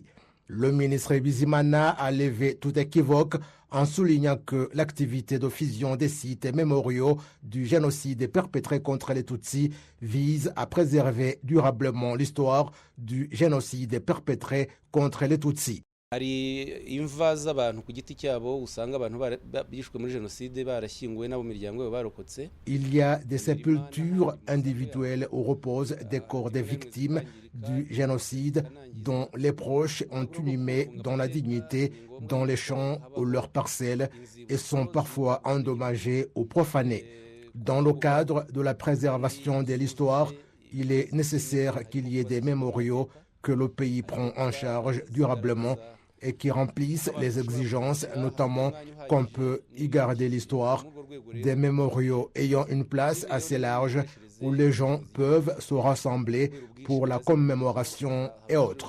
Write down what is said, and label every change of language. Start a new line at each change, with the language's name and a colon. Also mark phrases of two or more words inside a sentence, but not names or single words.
French: Le ministre Bizimana a levé tout équivoque en soulignant que l'activité de fusion des sites mémoriaux du génocide perpétré contre les Tutsis vise à préserver durablement l'histoire du génocide perpétré contre les Tutsis.
Kinyarwanda: hari imva z'abantu ku giti cyabo usanga abantu bishwe muri jenoside barashyinguwe n'abo miryango yabo barokotse.
French: Il y a des sépultures individuelles où reposent des corps des victimes du génocide dont les proches ont inhumé dans la dignité dans les champs ou leurs parcelles et sont parfois endommagés ou profanés. Dans le cadre de la préservation de l'histoire, il est nécessaire qu'il y ait des mémoriaux que le pays prend en charge durablement et qui remplissent les exigences, notamment qu'on peut y garder l'histoire, des mémoriaux ayant une place assez large où les gens peuvent se rassembler pour la commémoration et autres.